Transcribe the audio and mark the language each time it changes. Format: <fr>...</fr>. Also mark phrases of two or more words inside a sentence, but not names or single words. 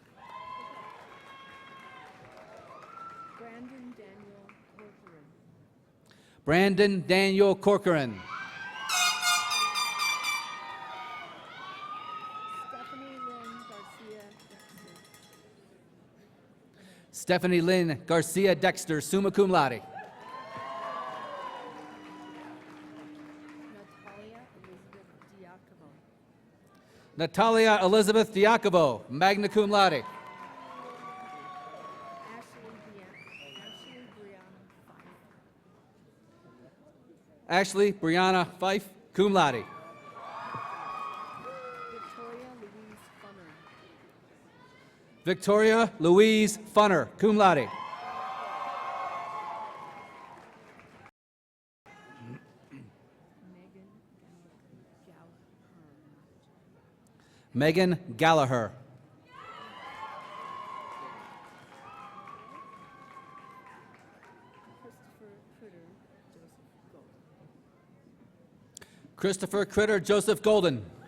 <en>Brandon Daniel Corcoran. Stephanie Lynn Garcia Dexter,</en> <la>summa cum laude. Natalia Elizabeth Diacovo, magna cum laude. Ashley Brianna Fife, cum laude. Victoria Louise Funner, cum laude.</la> <en>Megan Gallagher. Christopher Critter Joseph Golden.</en>